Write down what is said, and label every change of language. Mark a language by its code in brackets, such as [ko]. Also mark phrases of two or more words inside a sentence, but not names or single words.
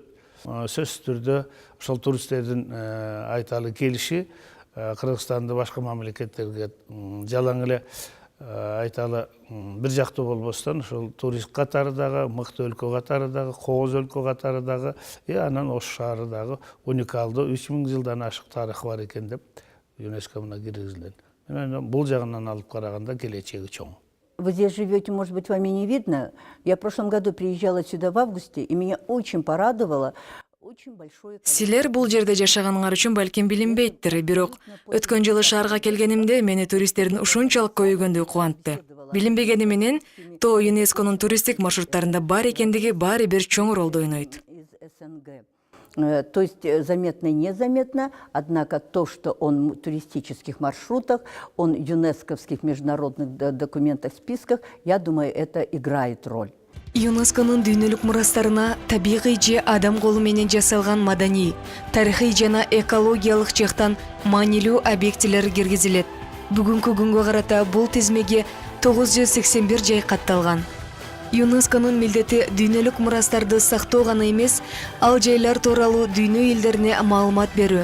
[ky] Сөзсүз түрдө ошол туристтердин айталы келиши Кыргызстанды башка мамлекеттерге жалаң эле айталы бир жактуу болбостон ошол турист катары дагы, мыкты өлкө катары дагы, кооз өлкө катары дагы, анан Ош шаары дагы уникалдуу 3000 жылдан ашык тарыхы бар экен деп ЮНЕСКО киргизилген. Бул жагынан алып караганда келечеги чоң. [ru] Вы здесь живете, может быть, вами не видно. Я в прошлом году приезжала сюда в августе, и меня очень порадовало. [ky] Силер бул жерде жашаганыңар үчүн балким билинбейттир, бирок өткөн жылы шаарга келгенимде мени туристтердин ушунчалык көбөйгөндүгү кубантты. Билинбегени менен Тоо ЮНЕСКонун туристтик маршруттарында бар экендиги баары бир чоң ролду ойнойт. [ru] То есть заметно и незаметно, однако то, что он в туристических маршрутах, он в ЮНЕСКовских международных документах, списках, я думаю, это играет роль. [ky] ЮНЕСКонун дүйнөлүк мурастарына табигый же адам колу менен жасалган маданий, тарыхый жана экологиялык жактан маанилүү объектилер киргизилет. Бүгүнкү күнгө карата бул тизмеге 981 жай катталган. ЮНЕСКонун милдети дүйнөлүк мурастарды сактоо гана эмес, ал жайлар тууралуу дүйнө элдерине маалымат берүү.